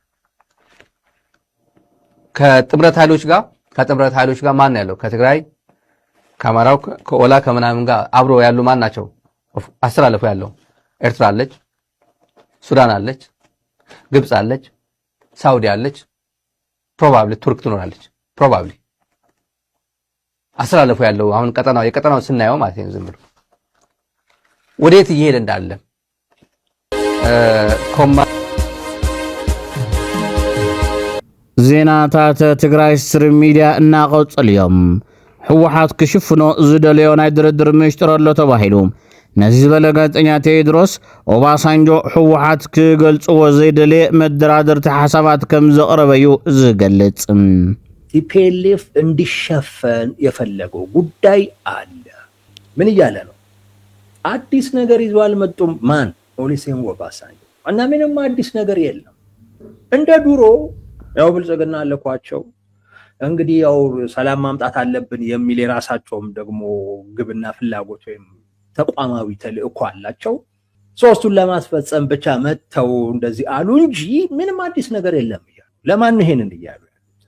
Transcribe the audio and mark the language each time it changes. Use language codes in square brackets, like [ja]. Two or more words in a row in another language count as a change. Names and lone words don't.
[am] ከጥምረት ኃይሎች ጋር ማን ያለው ከትግራይ ከአማራው ከኦላ ከምናምን ጋር አብሮ ያሉ ማን ናቸው አስተላልፎ ያለው ኤርትራ አለች ሱዳን አለች ግብጽ አለች ሳውዲ አለች ፕሮባብሊ ቱርክ ትኖራለች ፕሮባብሊ አስተላልፎ ያለው አሁን የቀጠናው ስናየው ማለት ነው ዝም ብሎ ወዴት እየሄደ እንዳለ [ti] ዜናታት ትግራይ ስትሪም ሚዲያ እናቀጽልዮም ሕወሓት ክሽፍኖ ዝደለዮ ናይ ድርድር ምሽጥር ኣሎ ተባሂሉ ነዚ ዝበለ ጋዜጠኛ ቴዎድሮስ ኦባሳንጆ ሕወሓት ክገልጽዎ ዘይደለየ መደራደርቲ ሓሳባት ከም ዘቕረበዩ ዝገልጽ [am] ቲፒኤልኤፍ እንዲሸፈን የፈለገው ጉዳይ አለ ምን እያለ ነው አዲስ ነገር ይዞ አልመጡም ማን ኦሉሴጉን ኦባሳንጆ እና ምንም አዲስ ነገር የለም እንደ ድሮ ያው ብልጽግና አለኳቸው እንግዲህ ያው ሰላም ማምጣት አለብን የሚል የራሳቸውም ደግሞ ግብና ፍላጎት ወይም ተቋማዊ ተልእኮ አላቸው። ሶስቱን ለማስፈጸም ብቻ መተው እንደዚህ አሉ እንጂ ምንም አዲስ ነገር የለም እያሉ ለማን ነው ይሄንን እያሉ ያሉት?